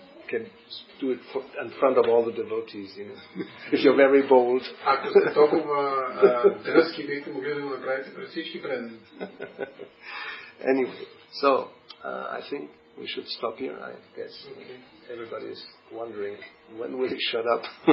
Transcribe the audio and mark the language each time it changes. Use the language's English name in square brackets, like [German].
[English] Can do it in front of all the devotees, if you're very bold. [Bulgarian] Ако сте толкова дръзки, бихте могли да го направите пред всички преданици. [English] Anyway, so I think we should stop here. I guess everybody is wondering when will he shut up.